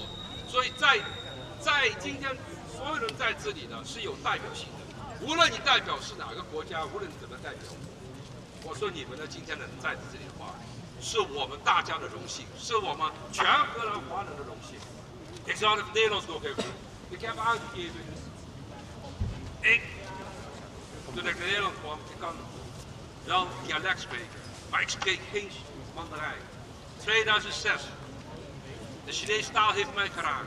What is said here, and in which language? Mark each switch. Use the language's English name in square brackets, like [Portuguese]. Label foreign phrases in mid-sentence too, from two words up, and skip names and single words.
[Chinese] 所以在今天，所有人在这里呢是有代表性的。无论你代表是哪个国家，无论你怎么代表，我说你们呢今天能在这里的话，是我们大家的荣幸，是我们全荷兰华人的荣幸。 [Dutch] Ik zou het Nederlands nog even doen. Ik heb aangegeven, toen ik naar Nederland kwam, ik kan wel dialect spreken, maar ik spreek geen Mandarijn. 2006, de Chinese taal heeft mij geraakt.